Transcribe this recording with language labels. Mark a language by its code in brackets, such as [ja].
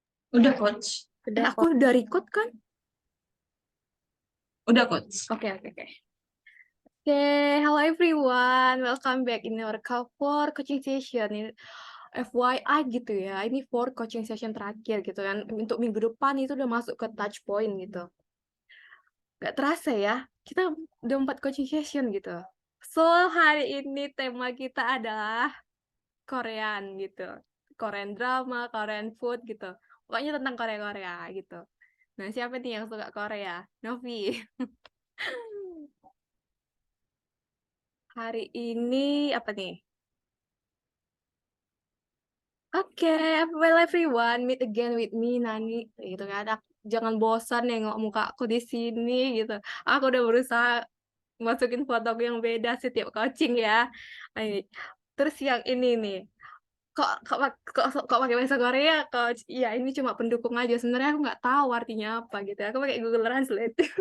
[id] Udah, Coach. Sudah Aku [en] coach. [id] udah record kan? Udah, Coach. [en] Oke. Oke, hello everyone. Welcome back in our for coaching session. [id] FYI gitu ya, ini for coaching session terakhir gitu kan. Untuk minggu depan itu udah masuk ke touch point gitu. Gak terasa ya, kita udah 4 coaching session gitu. So, hari ini tema kita adalah Korean gitu. Korean drama, Korean food gitu. Pokoknya tentang Korea-Korea gitu. Nah, siapa nih yang suka Korea? Novi. Hari ini apa nih? [en] Oke, well everyone, meet again with me Nani gitu kan. [id] Jangan bosan nengok muka aku di sini gitu. Aku udah berusaha masukin foto aku yang beda setiap coaching ya. Ini. Terus yang ini nih. Kok pakai bahasa Korea, coach? Iya, ini cuma pendukung aja. Sebenarnya aku nggak tahu artinya apa gitu ya. Aku pakai Google Translate.